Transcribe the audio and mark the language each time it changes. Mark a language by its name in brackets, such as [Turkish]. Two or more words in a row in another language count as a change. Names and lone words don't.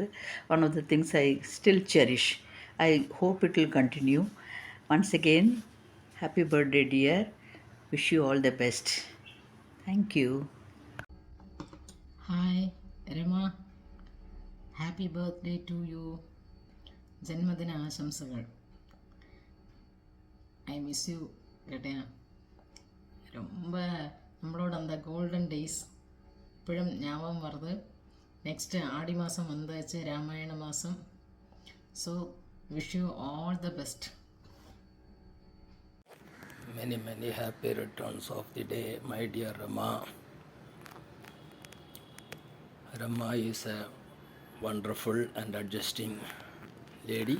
[English] One of the things I still cherish. I hope it will continue. Once again happy birthday dear. Wish you all the best. Thank you. Hi Rema, happy birthday to you. [Kannada] ಜನ್ಮದಿನ ಆಶಂಸೆಗಳು. [English] I miss you Kate. [Tamil] ரொம்ப நம்மளோட அந்த [English] golden days [Tamil] இப்பழும் ஞாபகம் வருது. நெக்ஸ்ட்டு ஆடி மாதம் வந்தாச்சு, ராமாயண மாதம். [English] So wish you all the best. Many happy returns of the day, my dear Rama. Rama is a wonderful and adjusting lady.